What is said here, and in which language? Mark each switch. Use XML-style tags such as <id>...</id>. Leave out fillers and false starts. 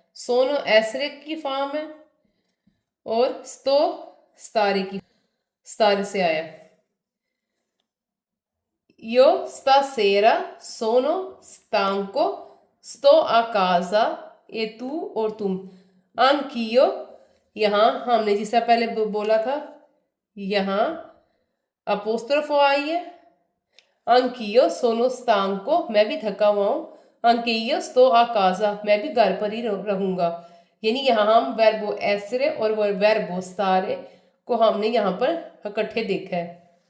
<hi>सोनो एसरे की फॉर्म है और स्तो स्तारे से आया।</hi> <it>io stasera sono stanco, sto a casa, e tu और तुम।</it> <hi>anch'io यहाँ हमने जिससे पहले बोला था, यहाँ अपोस्ट्रोफो आई है। anch'io sono stanco मैं भी थका हुआ हूँ, anch'io sto a casa मैं भी घर पर ही रहूंगा। यानी यहाँ हम वर्बो एसरे और वर्बो स्टारे को हमने यहाँ पर इकट्ठे देखा है।</hi>